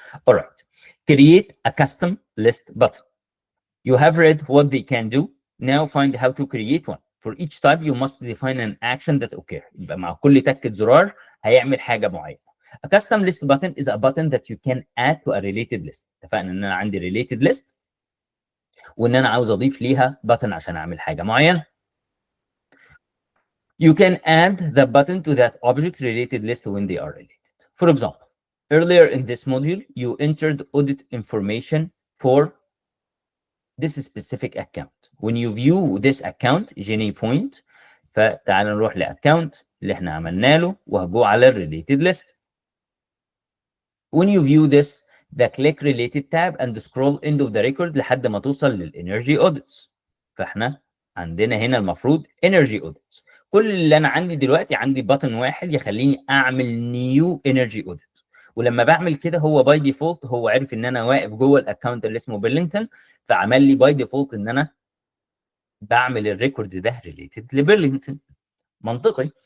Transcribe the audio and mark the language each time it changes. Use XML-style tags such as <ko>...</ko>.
<en>alright create a custom list button. You have read what they can do, now find how to create one. for each type you must define an action that occur.</en> <ar>يبقى مع كل تكة زرار هيعمل حاجة معينة.</ar> <en>A custom list button is a button that you can add to a related list.</en> <ar>اتفقنا ان انا عندي related list وان انا عاوز اضيف ليها button عشان اعمل حاجة معينة.</ar> <en>You can add the button to that object related list when they are related. For example, earlier in this module, you entered audit information for this specific account. When you view this account,</en> <ar>Genie point, فتعال نروح لاكونت اللي احنا عملنا له وهجو على related list.</ar> <en>When you view this, the click related tab and scroll end of the record</en> <ar>لحد ما توصل للenergy audits. فاحنا عندنا هنا المفروض energy audits. كل اللي انا عندي دلوقتي عندي بutton واحد يخليني اعمل new energy audit. ولما بعمل كده هو باي ديفولت هو عارف ان انا واقف جوه الاكونت اللي اسمه بيرلينغتون، فعمل لي باي ديفولت ان انا بعمل الريكورد ده ريليتد لبيرلينغتون. منطقي.</ar>